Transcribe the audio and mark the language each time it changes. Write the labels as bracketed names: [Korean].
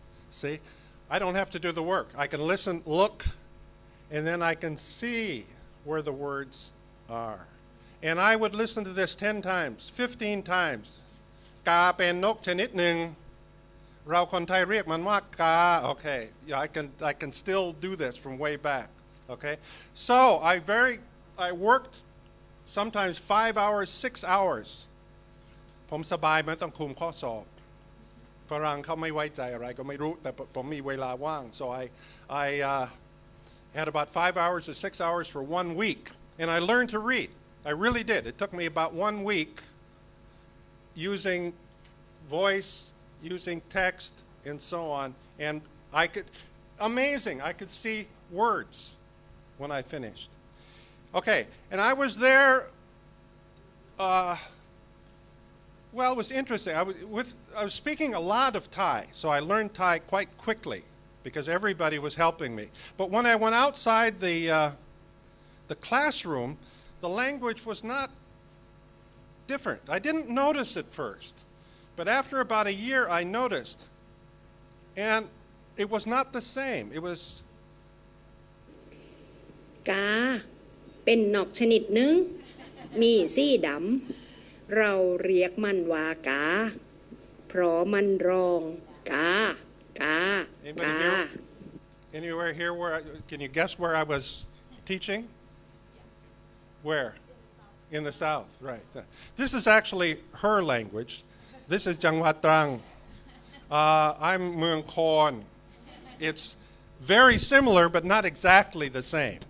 [English] See, I don't have to do the work. I can listen, look, and then I can see where the words are. And I would listen to this 10 times, 15 times. [Thai] กาเป็นนกชนิดหนึ่งเราคนไทยเรียกมันว่ากา [English] Okay, yeah, I can still do this from way back. Okay, so I worked sometimes 5 hours, 6 hours. [Thai] ผมสบายไม่ต้องคุมข้อสอบฝรั่งเขาไม่ไว้ใจอะไรก็ไม่รู้แต่ผมมีเวลาว่าง [English] so I had about 5 hours or 6 hours for 1 week, and I learned to read. I really did. It took me about 1 week using voice, using text, and so on, and amazing, I could see words when I finished. Okay, and I was there, well, it was interesting. I was speaking a lot of Thai, so I learned Thai quite quickly because everybody was helping me. But when I went outside the classroom, the language was not different. I didn't notice at first, but after about a year, I noticed, and it was not the same. It was [Thai] กาเป็นนกชนิดหนึ่งมีสีดำเราเรียกมันว่ากาเพราะมันร้องกากา [English] Anybody [Thai] กา [English] here? Anywhere here where can you guess where I was teaching? Where? In the south, right. This is actually her language. This is Jangwat Trang. I'm Muang Khon. It's very similar, but not exactly the same.